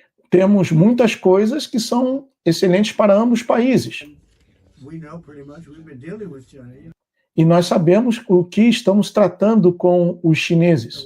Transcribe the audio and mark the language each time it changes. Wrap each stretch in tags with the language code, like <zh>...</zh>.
<pt>Temos muitas coisas que são excelentes para ambos os países.</pt> <en>We know pretty much we've been dealing with China.</en> <pt>E nós sabemos o que estamos tratando com os chineses.</pt>